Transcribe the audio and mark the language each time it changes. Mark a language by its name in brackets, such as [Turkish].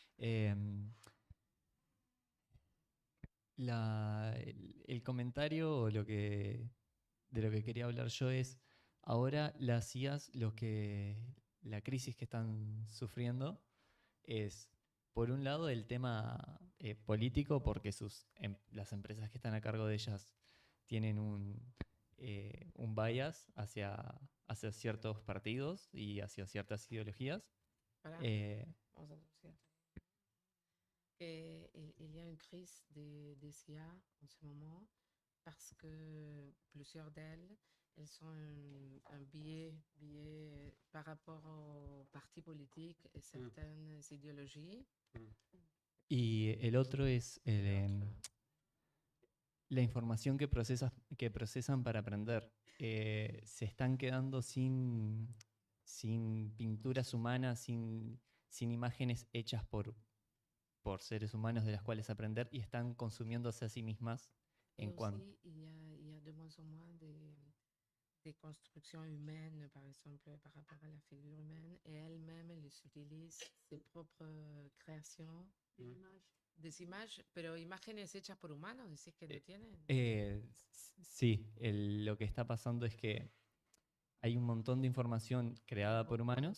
[Spanish] Em, el comentario o de lo que quería hablar yo es, ahora las IAs, la crisis que están sufriendo es, por un lado, el tema político, porque las empresas que están a cargo de ellas tienen un bias hacia ciertos partidos y hacia ciertas ideologías. [French] Voilà. Eh, [Spanish] Vamos a traducir. [French] Il y a une crise des IA en ce moment parce que plusieurs d'elles, elles ont un biais par rapport aux partis politiques et certaines idéologies. [Spanish] y el otro es [French] L'autre, [Spanish] la información que procesan para aprender. Se están quedando sin pinturas humanas, sin imágenes hechas por seres humanos de las cuales aprender, y están consumiéndose a sí mismas [French] Et [Spanish] en cuanto. [French] aussi, il y a de moins en moins des constructions humaines, par exemple, par rapport à la figure humaine, et elles-mêmes, elles utilisent ses propres créations, des images, [Spanish] pero imágenes hechas por humanos, decís que no tienen. Sí, lo que está pasando es que hay un montón de información creada por humanos.